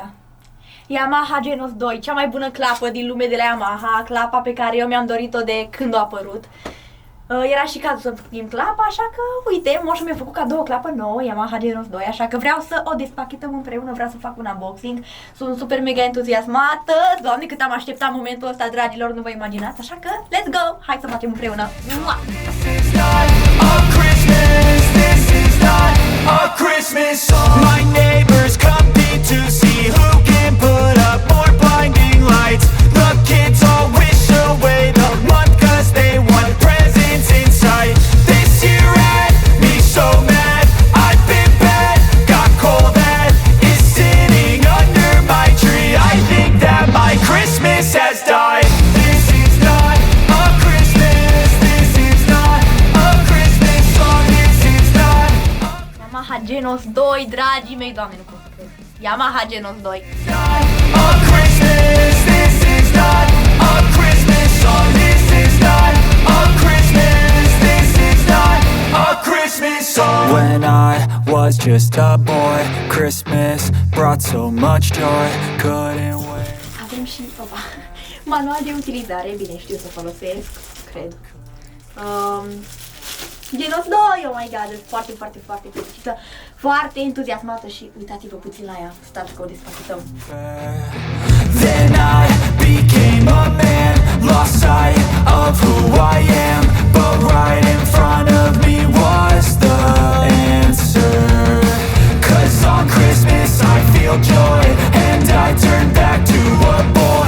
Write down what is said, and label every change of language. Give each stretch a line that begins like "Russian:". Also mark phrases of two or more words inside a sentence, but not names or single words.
Romanian: Yamaha Genos 2, cea mai bună clapă din lume de la Yamaha, clapa pe care eu mi-am dorit-o de când a apărut. Era și cazul să primim clapa, așa că, uite, Moș mi-a făcut cadou o clapă nouă, Yamaha Genos 2, așa că vreau să o despachetăm împreună, vreau să fac un unboxing. Sunt super mega entuziasmată, Doamne, cât am așteptat momentul ăsta, dragilor, nu vă imaginați, așa că,
English: let's go!
Romanian: Hai să facem împreună! Mua!
English: My neighbors compete to see who can put up more blinding lights. The kids all wish away the month 'cause they want presents in sight. This year had me so mad, I've been bad, got coal that is sitting under my tree. I think that my Christmas has died. This is not a Christmas, this is not a Christmas song, this is not
Romanian: Yamaha Genos 2, dragii mei, Doamne, nu pot să cred. Yamaha Genos 2.
English: a Christmas, this is not a Christmas song, this is not a Christmas, this is not a Christmas song. When I was just a boy, Christmas brought so much joy, couldn't wait.
Romanian: Avem și, opa, manual de utilizare, bine, știu să folosesc, cred.
English: Genos 2, oh my god,
Romanian: foarte, foarte, foarte fericită, foarte entuziasmată și uitați-vă puțin la ea, stați că o despachetăm.
English: Then I became a man, lost sight of who I am, but right in front of me was the answer. 'Cause on Christmas I feel joy, and I turn back to a boy.